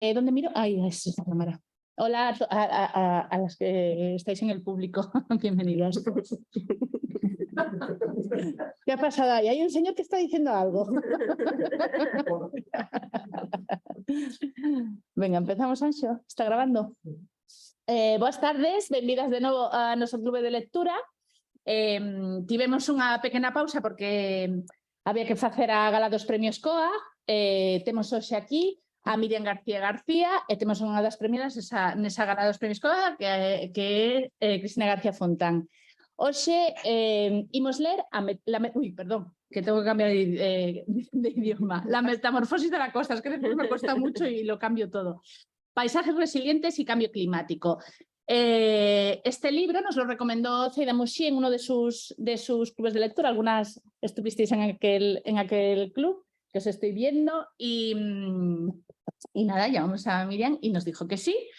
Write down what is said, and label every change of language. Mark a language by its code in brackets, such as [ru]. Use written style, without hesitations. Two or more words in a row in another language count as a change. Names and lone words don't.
[es] ¿Dónde miro? Ahí es esta cámara. Hola a las que estáis en el público. Bienvenidas. ¿Qué ha pasado ahí? Hay un señor que está diciendo algo. Venga, empezamos, Anxo. Está grabando. [gl] Boas tardes, benvidas de novo a noso clube de lectura. Tivemos unha pequena pausa porque había que facer a gala dos premios COA. Temos hoxe aquí a Miriam García e temos unha das premiadas nesa gala dos premios COA que é Cristina García Fontán. Hoxe imos ler perdón, [es] que tengo que cambiar de idioma. La metamorfosis de la costa, es que después me cuesta mucho y lo cambio todo. Paisajes resilientes y cambio climático. Este libro nos lo recomendó Zaida Mushi en uno de sus clubes de lectura. Algunas estuvisteis en aquel club que os estoy viendo y nada, llamamos a Miriam y nos dijo que sí.